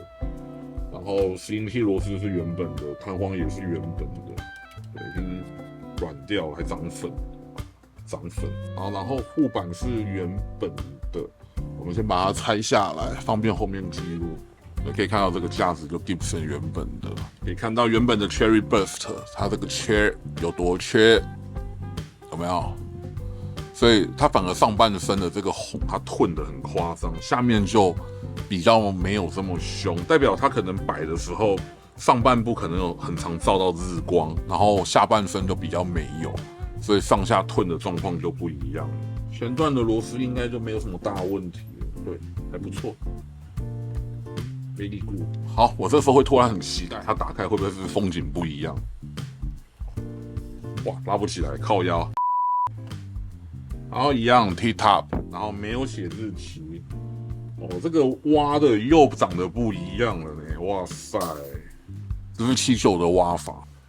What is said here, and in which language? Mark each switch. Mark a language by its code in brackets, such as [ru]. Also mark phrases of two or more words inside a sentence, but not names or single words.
[zh] 然後拾音器螺絲是原本的，彈簧也是原本的，對，已經軟掉了，還長粉。然後護板是原本的，我們先把它拆下來，方便後面記錄。可以看到這個架子就 Gibson 原本的，可以看到原本的 Cherry Burst， 它這個缺有多缺，有沒有？所以它反而上半身的這個紅，它褪得很誇張，下面就比較沒有這麼兇，代表它可能擺的時候上半部可能有很常照到日光，然後下半身就比較沒有。所以上下褪的狀況就不一樣了。前段的螺絲應該就沒有什麼大問題了，對，還不錯。 [en] Very good。 [zh] 好，我這時候會突然很期待它打開會不會是風景不一樣？哇，拉不起來，靠腰。然後一樣 T-Top， 然後沒有寫日期。哦，這個挖的又長得不一樣了呢，哇塞，這是79的挖法。